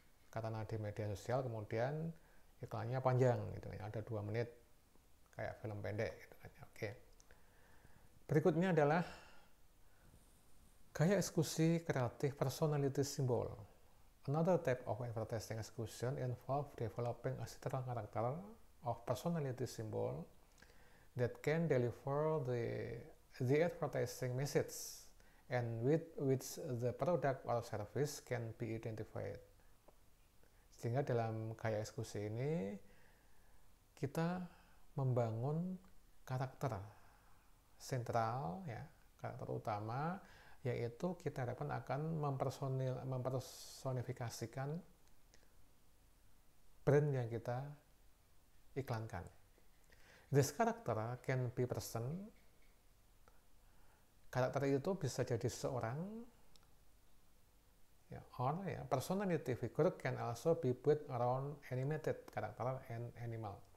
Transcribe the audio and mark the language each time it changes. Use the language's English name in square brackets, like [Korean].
[Indonesian] Karena di media sosial kemudian iklannya panjang, gitu, ada 2 menit kayak film pendek. Gitu. Oke. Berikutnya adalah gaya eksekusi kreatif personality symbol. [English] Another type of advertising execution involves developing a central character of personality symbol that can deliver the advertising message and with which the product or service can be identified. [Indonesian] Sehingga dalam gaya eksekusi ini kita membangun karakter sentral, ya, karakter utama, yaitu kita harapkan akan mempersonifikasikan brand yang kita iklankan. [English] This character can be person. [Indonesian] Karakter itu bisa jadi seorang, ya, [English] or ya, personality figure can also be built around animated character and animal.